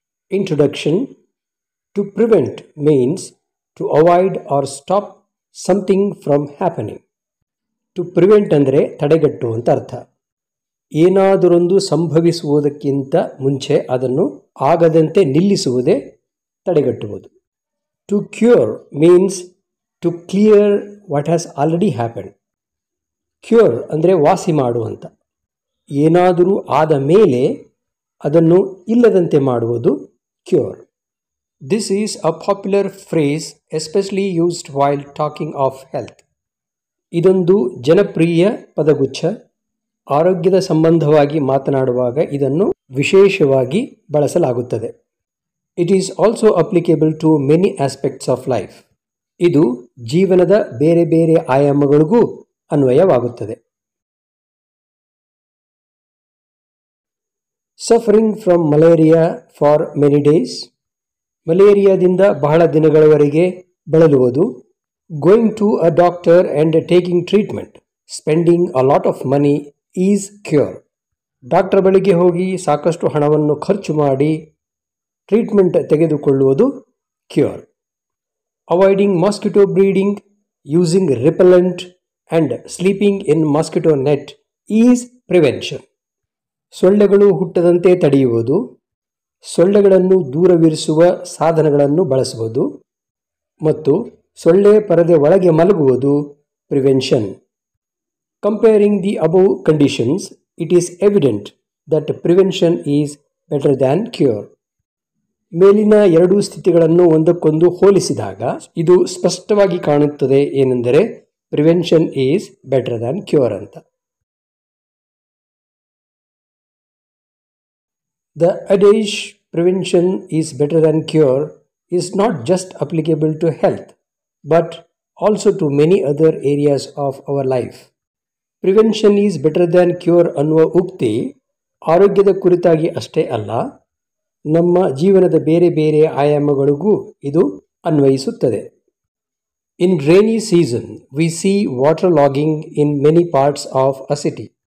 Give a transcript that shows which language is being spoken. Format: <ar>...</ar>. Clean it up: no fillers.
<en>Introduction. To prevent means to avoid or stop something from happening.</en> <kn>To prevent ಅಂದರೆ ತಡೆಗಟ್ಟು ಅಂತ ಅರ್ಥ. ಏನಾದರೊಂದು ಸಂಭವಿಸುವುದಕ್ಕಿಂತ ಮುಂಚೆ ಅದನ್ನು ಆಗದಂತೆ ನಿಲ್ಲಿಸುವುದೇ ತಡೆಗಟ್ಟುವುದು.</kn> <en>To cure means to clear what has already happened.</en> <kn>Cure ಅಂದರೆ ವಾಸಿ ಮಾಡುವಂತ. ಏನಾದರೂ ಆದ ಮೇಲೆ ಅದನ್ನು ಇಲ್ಲದಂತೆ ಮಾಡುವುದು cure.</kn> <en>This is a popular phrase especially used while talking of health.</en> <kn>ಇದೊಂದು ಜನಪ್ರಿಯ ಪದಗುಚ್ಛ. ಆರೋಗ್ಯದ ಸಂಬಂಧವಾಗಿ ಮಾತನಾಡುವಾಗ ಇದನ್ನು ವಿಶೇಷವಾಗಿ ಬಳಸಲಾಗುತ್ತದೆ.</kn> <en>It is also applicable to many aspects of life.</en> <kn>ಇದು ಜೀವನದ ಬೇರೆ ಬೇರೆ ಆಯಾಮಗಳಿಗೂ ಅನ್ವಯವಾಗುತ್ತದೆ.</kn> <en>Suffering from malaria for many days.</en> <kn>ಮಲೇರಿಯಾದಿಂದ ಬಹಳ ದಿನಗಳವರೆಗೆ ಬಳಲುವುದು.</kn> <en>Going to a doctor and taking treatment, spending a lot of money is cure.</en> <kn>Doctor ಬಳಿಗೆ ಹೋಗಿ ಸಾಕಷ್ಟು ಹಣವನ್ನು ಖರ್ಚು ಮಾಡಿ ಟ್ರೀಟ್ಮೆಂಟ್ ತೆಗೆದುಕೊಳ್ಳುವುದು cure.</kn> <en>Avoiding mosquito breeding, using repellent and sleeping in mosquito net is prevention.</en> <kn>ಸೊಳ್ಳೆಗಳು ಹುಟ್ಟದಂತೆ ತಡೆಯುವುದು, ಸೊಳ್ಳೆಗಳನ್ನು ದೂರವಿರಿಸುವ ಸಾಧನಗಳನ್ನು ಬಳಸುವುದು ಮತ್ತು ಸೊಳ್ಳೆ ಪರದೆ ಒಳಗೆ ಮಲಗುವುದು prevention.</kn> <en>Comparing the above conditions, it is evident that prevention is better than cure.</en> <kn>ಮೇಲಿನ ಎರಡೂ ಸ್ಥಿತಿಗಳನ್ನು ಒಂದಕ್ಕೊಂದು ಹೋಲಿಸಿದಾಗ ಇದು ಸ್ಪಷ್ಟವಾಗಿ ಕಾಣುತ್ತದೆ ಏನೆಂದರೆ</kn> <en>prevention is better than cure</en> <kn>ಅಂತ.</kn> <en>The adage prevention is better than cure is not just applicable to health, but also to many other areas of our life. Prevention is better than cure</en> <kn>ಅನ್ನುವ ಉಕ್ತಿ ಆರೋಗ್ಯದ ಕುರಿತಾಗಿ ಅಷ್ಟೇ ಅಲ್ಲ, ನಮ್ಮ ಜೀವನದ ಬೇರೆ ಬೇರೆ ಆಯಾಮಗಳಿಗೂ ಇದು ಅನ್ವಯಿಸುತ್ತದೆ.</kn> <en>In rainy season we see water logging in many parts of a city.</en>